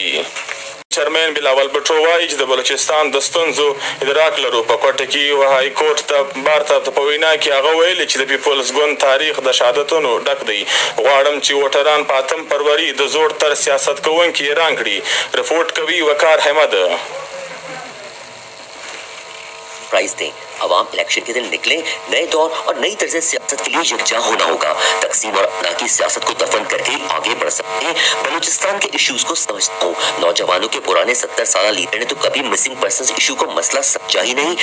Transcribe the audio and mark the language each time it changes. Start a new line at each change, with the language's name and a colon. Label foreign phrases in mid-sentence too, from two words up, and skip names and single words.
Pashto: چیرمین بلاول بټو وایي چې د بلوچستان د ستونزو ادراک لرو. په کوټه کې و های کورټ ته بار ته په وینا کې هغه ویلي چې د پیپلز ګوند تاریخ د شهادتونو ډک دی. غواړم چې ووټران په 8 فروری د زوړ تر سیاست کوونکي اعلان کړي. رپورټ کوي وقار حمد.
Urdu: ایڈوائز دیں. عوام الیکشن کے دن نکلے. نئے دور اور نئی طرز سیاست کے لیے یکجا ہونا ہوگا. تقسیم اور اپنا کی سیاست کو دفن کر کے آگے بڑھ سکتے ہیں. بلوچستان کے ایشوز کو سمجھتا ہوں. نوجوانوں کے پرانے 70 سالہ لیڈر نے تو کبھی مسنگ پرسنز ایشو کو مسئلہ سمجھا ہی نہیں.